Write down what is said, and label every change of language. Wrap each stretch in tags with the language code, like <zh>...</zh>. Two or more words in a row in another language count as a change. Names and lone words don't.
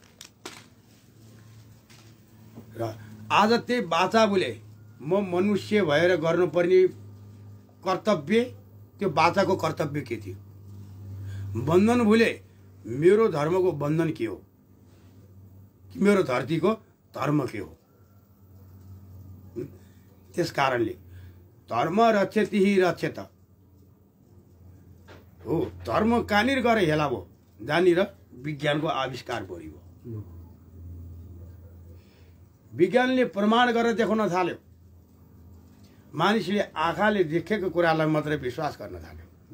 <ne>र आज त्यही बाचा बोले म मनुष्य भएर गर्नुपर्ने कर्तव्य, त्यो बाचाको कर्तव्य के थियो? बन्धन भुले मेरो धर्मको बन्धन के हो, मेरो धरतीको धर्म के हो? त्यस कारणले</ne> <sa>धर्म रक्षति हि रक्षेत</sa> <ne>हो। धर्म कहाँनिर गएर हेला भयो, जहाँनिर विज्ञानको आविष्कार भयो। विज्ञानले प्रमाण गरेर देखाउन थाल्यो, मानिसले आँखाले देखेको कुरालाई मात्रै विश्वास गर्न थाल्यो।</ne>